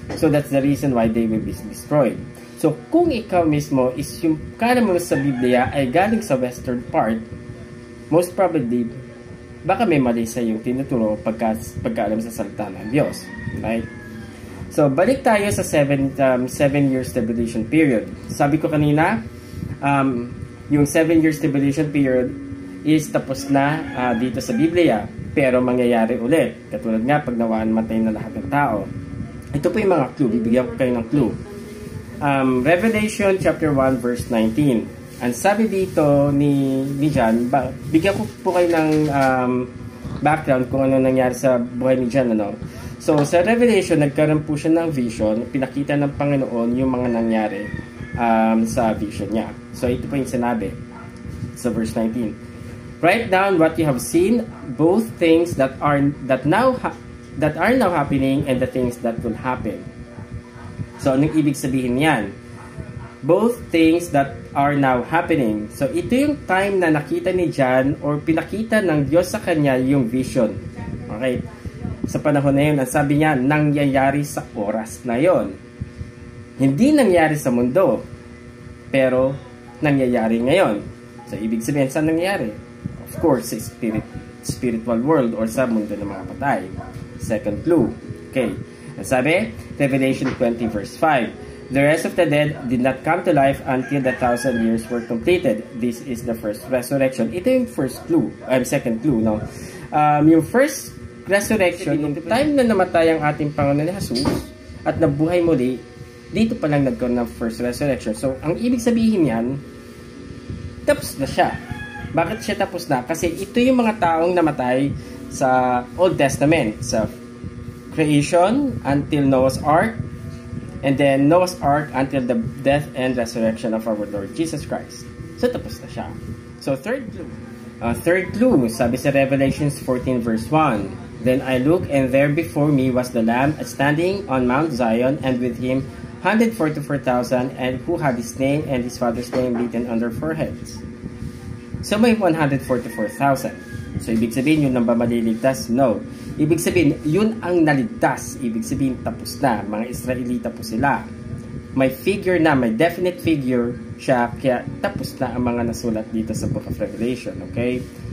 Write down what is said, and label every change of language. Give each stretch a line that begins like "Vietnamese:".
English: So, that's the reason why they will be destroyed.
Filipino: So, kung ikaw mismo is yung kala mo sa Biblia ay galing sa western part, most probably, baka may mali sa yung tinuturo pagkaalam sa salita ng Diyos. Right? So, balik tayo sa 7-year tribulation period. Sabi ko kanina, yung 7-year tribulation period is tapos na dito sa Biblia, pero mangyayari ulit. Katulad nga, pag nawaan matay na lahat ng tao. Ito po yung mga clue. Bibigyan ko kayo ng clue. Revelation chapter 1 verse 19. Ang sabi dito ni John, bigyan ko po kayo ng background kung ano nangyari sa buhay ni John. Ano? So, sa Revelation, nagkaroon po siya ng vision. Pinakita ng Panginoon yung mga nangyari sa vision niya. So, ito po yung sinabi sa verse 19.
English: Write down what you have seen, both things that are now happening and the things that will happen. So,
Filipino: anong ibig sabihin yan?
English: Both things that are now happening.
Filipino: So, ito yung time na nakita ni John or pinakita ng Diyos sa kanya yung vision. Okay? Sa panahon na yun, ang sabi niya, nangyayari sa oras na yon. Hindi nangyayari sa mundo, pero nangyayari ngayon. So, ibig sabihin, saan nangyayari? Of course, sa spiritual world or sa mundo ng mga patay. Second clue. Okay. Ang sabi, Revelation 20 verse 5.
English: The rest of the dead did not come to life until the 1,000 years were completed. This is the first resurrection.
Filipino: Ito yung first clue. Second clue, no? Yung first resurrection, yung time na namatay ang ating Panginoon na Jesus at nabuhay muli, dito pa lang nagkaroon ng first resurrection. So, ang ibig sabihin yan, tapos na siya. Bakit siya tapos na? Kasi ito yung mga taong namatay sa Old Testament, sa creation until Noah's Ark,
English: and then Noah's Ark until the death and resurrection of our Lord Jesus Christ.
Filipino: So, tapos na siya.
English: So, third clue,
Filipino: sabi sa
English: Revelations 14 verse 1, Then I looked, and there before me was the Lamb standing on Mount Zion, and with him 144,000, and who had his name and his father's name written on their foreheads.
Filipino: So may 144,000. So ibig sabihin, yun ang ba maliligtas? No. Ibig sabihin, yun ang naligtas. Ibig sabihin, tapos na. Mga Israelita po sila. May figure na, may definite figure siya, kaya tapos na ang mga nasulat dito sa Book of Revelation. Okay?